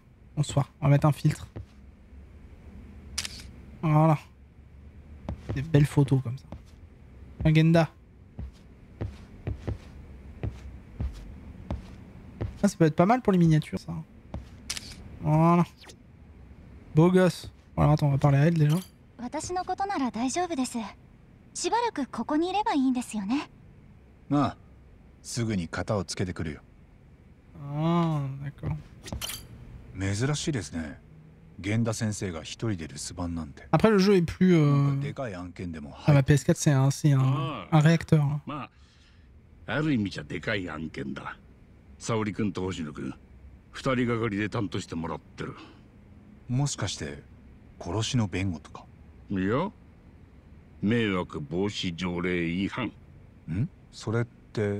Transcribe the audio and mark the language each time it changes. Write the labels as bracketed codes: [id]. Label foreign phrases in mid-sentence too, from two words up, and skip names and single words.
[fr] Bonsoir. On va mettre un filtre. Voilà. Des belles photos comme ça. Agenda. Ah, ça peut être pas mal pour les miniatures, ça. Voilà. Beau gosse. Voilà, attends, on va parler à elle déjà. [ja] 私のことなら大丈夫です。しばらくここにいればいいんですよね。ああ、すぐに型をつけてくるよ。ああ、d'accord。珍しいですね。源田先生が一人で留守番なんて。 [fr] Après, le jeu est plus. Ah, ma PS4, c'est un réacteur. [ja] まあ、ある意味じゃでかい案件だ。沙織君と星野君、二人がかりで担当してもらってる。もしかして殺しの弁護とか？いや、迷惑防止条例違反。ん？それって。